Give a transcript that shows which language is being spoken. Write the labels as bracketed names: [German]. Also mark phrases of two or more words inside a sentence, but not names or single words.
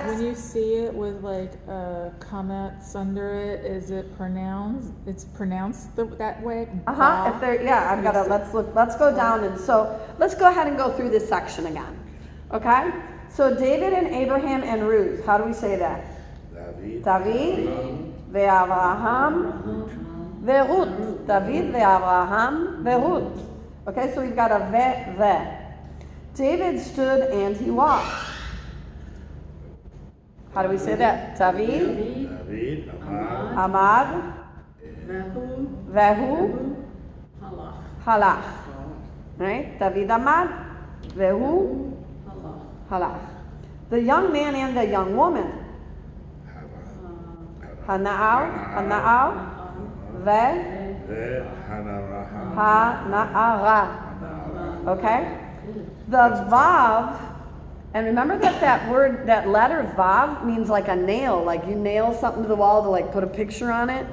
[English] When you see it with like comments under it, is it pronounced? It's pronounced that way. If they're I've got to let's go down and so let's go ahead and go through this section again. Okay? So David and Abraham and Ruth, how do we say that? David, [Hebrew] ואברהם, ורות. דוד, ואברהם, ורות. [English] Okay, so we've got a ve. David stood and he walked. How do we say that? David, [Hebrew] דוד, עמד, עמד, והוא, הלך. Right? דוד עמד, והוא, הלך. [English] The young man and the young woman. [Hebrew] הנער, ו, הנערה. [English] Okay? The vav, and remember that word, that letter vav means like a nail, like you nail something to the wall to like put a picture on it.